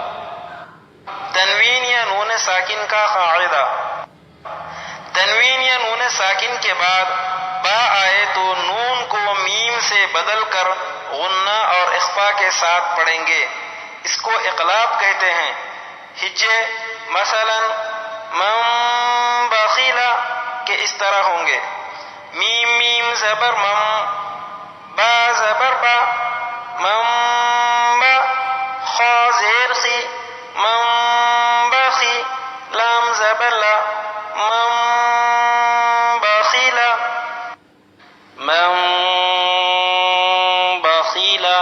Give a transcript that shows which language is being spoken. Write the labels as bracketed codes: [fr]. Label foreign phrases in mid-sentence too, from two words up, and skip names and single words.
[ur] تنوین یا نون ساکن کا قاعدہ. تنوین یا نون ساکن کے بعد با آئے تو نون کو میم سے بدل کر غنہ اور اخفا کے ساتھ پڑھیں گے. اس کو اقلاب کہتے ہیں. ہجے مثلا [ar] من بخیلا [ur] کہ اس طرح ہوں گے: میم میم زبر مم، با زبر با، [ar] من با، [ur] خا زیر خی، [ar] من بخی، [ur] لام زبر لا، [ar] من بخیلا، من بخیلا.